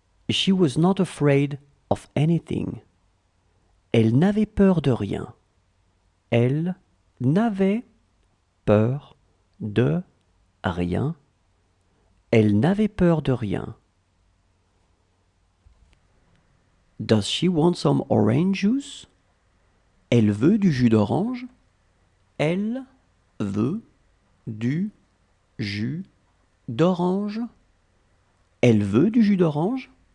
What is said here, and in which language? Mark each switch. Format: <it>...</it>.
<en>She was not afraid of anything.</en> <fr>Elle n'avait peur de rien. Elle n'avait peur de rien. Elle n'avait peur de rien.</fr> <en>Does she want some orange juice?</en> <fr>Elle veut du jus d'orange? Elle veut du jus d'orange? Elle veut du jus d'orange?</fr>